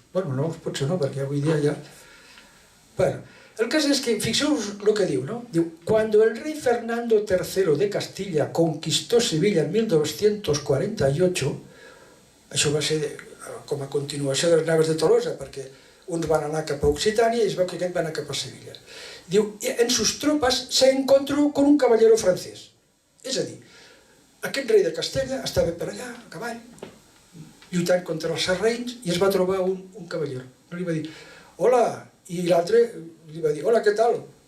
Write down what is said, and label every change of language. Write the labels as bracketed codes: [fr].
[ca] Bueno, nous potser no, perquè avui dia ja... Bueno, el cas és que, fixeu-vos el que diu, no? Diu, [es] cuando el rey Fernando III de Castilla conquistó Sevilla en 1948, [ca] això va ser com a continuació de les naves de Tolosa, perquè uns van anar cap a Occitània i es veu que aquest va anar cap a Sevilla. [es] Diu, en sus tropas se encontró con un caballero francés. [ca] És a dir, aquest rei de Castella estava per allà, a cavall, lluitant contra els sarraïns, i es va trobar un cavaller. No li va dir, hola, i l'altre li va dir, hola, què tal?